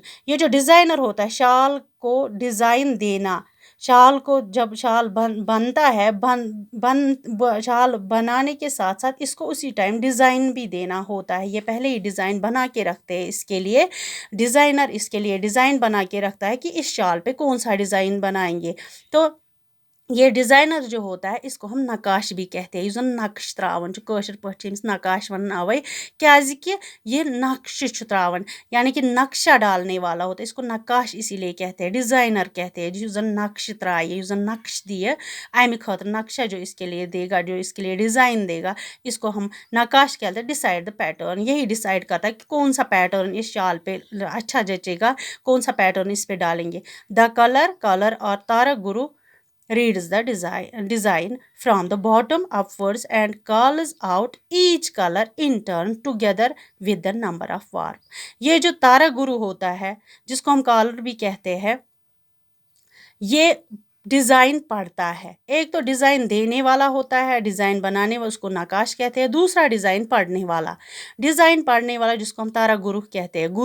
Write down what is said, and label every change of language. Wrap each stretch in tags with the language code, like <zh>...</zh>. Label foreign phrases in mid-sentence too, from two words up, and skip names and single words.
<hi>ये जो डिज़ाइनर होता है शाल को डिज़ाइन देना शाल को जब शाल बनता है शाल बनाने के साथ साथ इसको उसी टाइम डिज़ाइन भी देना होता है. ये पहले ही डिज़ाइन बना के रखते हैं इसके लिए डिज़ाइनर इसके लिए डिज़ाइन बना के रखता है कि इस शाल पे कौन सा डिज़ाइन बनाएंगे. तो ये डिज़ाइनर जो होता है इसको हम नकाश भी कहते हैं</hi> <ks>यूजन नक्श त्रावन कशर पे नकाश वन अवे</ks> <hi>क्या कि ये</hi> <ks>नक्श त्रावन</ks> <hi>यानी कि नक्शा डालने वाला होता है इसको नकाश इसीलिए कहते हैं डिज़ाइनर कहते हैं</hi> <ks>यूजन नक्श त्राए यूजन नक्श दिए अमि खतर</ks> <hi>नक्शा जो इसके लिए देगा जो इसके लिए डिज़ाइन देगा इसको हम नकाश कहते हैं.</hi> <en>decide the pattern</en> <hi>यही डिसाइड करता है कि कौन सा पैटर्न इस शाल पे अच्छा जचेगा कौन सा पैटर्न इस पे डालेंगे.</hi> <en>the color और तारक गुरु reads the design from the bottom upwards and calls out each color in turn together with the number of warp.</en> <hi>ये जो तारा गुरु होता है जिसको हम कॉलर भी कहते हैं ये डिज़ाइन पढ़ता है. एक तो डिज़ाइन देने वाला होता है डिज़ाइन बनाने वाला उसको नकाश कहते हैं. दूसरा डिज़ाइन पढ़ने वाला जिसको हम तारा गुरु कहते हैं.</hi>